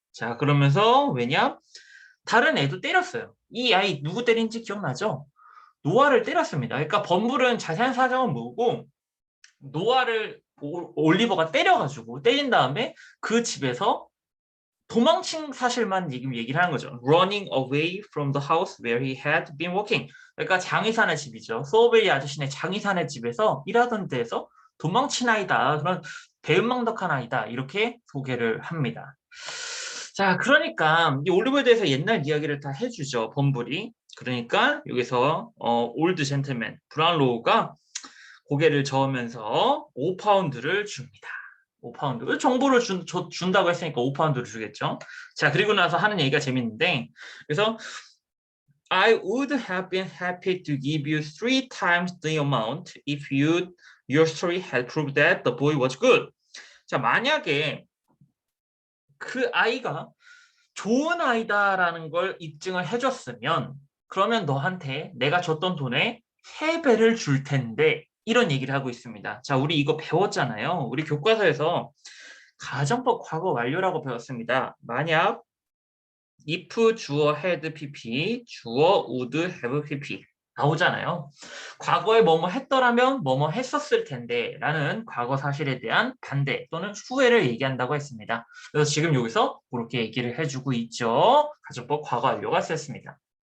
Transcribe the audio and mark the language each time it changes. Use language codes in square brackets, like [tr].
[ko] 자 그러면서 왜냐? 다른 애도 때렸어요. 이 아이 누구 때린지 기억나죠? 노아를 때렸습니다. 그러니까 범블은 자세한 사정은 모르고 노아를 올리버가 때린 다음에 그 집에서 도망친 사실만 지금 얘기를 하는 거죠. [en] Running away from the house where he had been working. [ko] 그러니까 장의사네 집이죠. 소베리 아저씨네 장의사네 집에서 일하던 데에서 도망친 아이다. 그런 배은망덕한 아이다. 이렇게 소개를 합니다. 자, 그러니까 이 올리버에 대해서 옛날 이야기를 다 해주죠. 범블이. 그러니까 여기서 올드 젠틀맨 브라운로우가 고개를 저으면서 5파운드를 줍니다. 5파운드. 정보를 준다고 했으니까 5파운드를 주겠죠. 자, 그리고 나서 하는 얘기가 재밌는데, 그래서 [en] I would have been happy to give you 3 times the amount if your story had proved that the boy was good. [ko] 자, 만약에 그 아이가 좋은 아이다라는 걸 입증을 해줬으면 그러면 너한테 내가 줬던 돈의 3배를 줄 텐데 이런 얘기를 하고 있습니다. 자, 우리 이거 배웠잖아요. 우리 교과서에서 가정법 과거 완료라고 배웠습니다. 만약 if 주어 had pp, 주어 would have pp 나오잖아요. 과거에 뭐뭐 했더라면 뭐뭐 했었을 텐데 라는 과거 사실에 대한 반대 또는 후회를 얘기한다고 했습니다. 그래서 지금 여기서 그렇게 얘기를 해주고 있죠. 가정법 과거 완료가 썼습니다.